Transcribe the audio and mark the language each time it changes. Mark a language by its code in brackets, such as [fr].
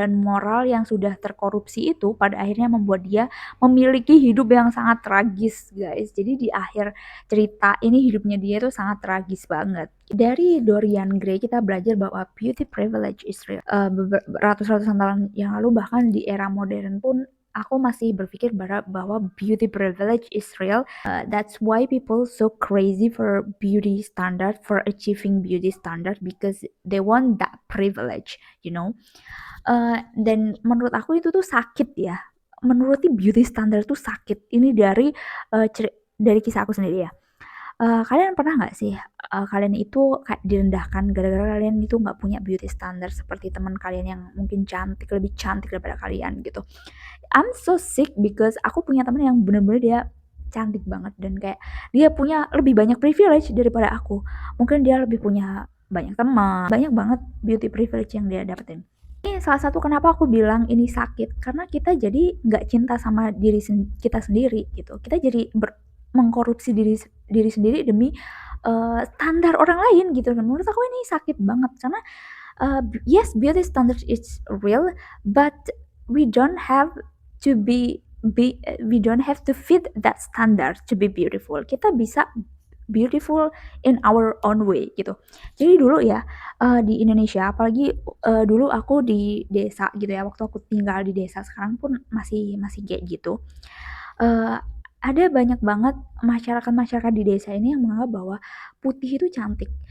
[id] Dan moral yang sudah terkorupsi itu pada akhirnya membuat dia memiliki hidup yang sangat tragis, guys. Jadi di akhir cerita ini hidupnya dia tuh sangat tragis banget. Dari Dorian Gray kita belajar bahwa [en] beauty privilege is real. [id] Ratus-ratusan tahun yang lalu, bahkan di era modern pun aku masih berpikir bahwa [en] beauty privilege is real. That's why people so crazy for beauty standard, for achieving beauty standard, because they want that privilege, you know. [id] Dan menurut aku itu tuh sakit ya. Menuruti beauty standard tuh sakit. Ini dari kisah aku sendiri ya. Kalian pernah nggak sih kalian itu kayak direndahkan gara-gara kalian itu nggak punya beauty standard seperti teman kalian yang mungkin lebih cantik daripada kalian gitu. [en] I'm so sick because [id] aku punya teman yang bener-bener dia cantik banget dan kayak dia punya lebih banyak privilege daripada aku. Mungkin dia lebih punya banyak teman, banyak banget beauty privilege yang dia dapetin. Ini salah satu kenapa aku bilang ini sakit, karena kita jadi nggak cinta sama kita sendiri gitu. Kita jadi mengkorupsi diri sendiri demi standar orang lain gitu. Dan menurut aku ini sakit banget karena [en] yes, beauty standard is real, but we don't have to we don't have to fit that standard to be beautiful. [id] Kita bisa [en] beautiful in our own way gitu. [id] Jadi dulu ya di Indonesia, apalagi dulu aku di desa gitu ya, waktu aku tinggal di desa, sekarang pun masih masih kayak gitu. Ada banyak banget masyarakat-masyarakat di desa ini yang menganggap bahwa putih itu cantik.